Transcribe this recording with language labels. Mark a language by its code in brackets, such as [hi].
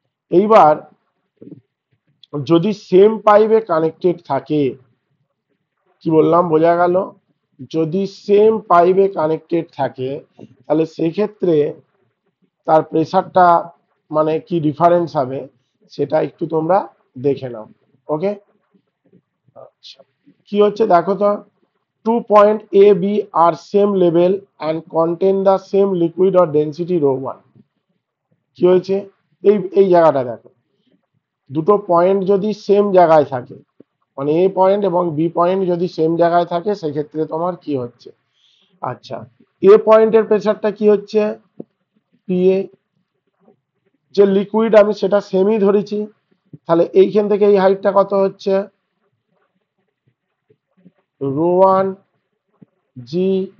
[bn] এইবার যদি সেম পাইপে কানেক্টেড থাকে, কি বললাম, বোঝা গেল? যদি সেম পাইপে কানেক্টেড থাকে তাহলে সেক্ষেত্রে তার প্রেসারটা মানে কি ডিফারেন্স হবে সেটা একটু তোমরা দেখে নাও। ওকে, আচ্ছা, কি হচ্ছে দেখো তো, [en] 2 point A B are same level and contain the same liquid or density ρ1। [bn] কি হয়েছে, এই এই জায়গাটা দেখো, দুটো পয়েন্ট যদি সেম জায়গায় থাকে, মানে এ পয়েন্ট এবং বি পয়েন্ট যদি সেম জায়গায় থাকে, সেক্ষেত্রে তোমার কি হচ্ছে, আচ্ছা, এ পয়েন্টের প্রেসারটা কি হচ্ছে, পিএ, যে লিকুইড আমি সেটা সেমই ধরেছি, তাহলে এইখান থেকে এই হাইটটা কত হচ্ছে, ρ1 জি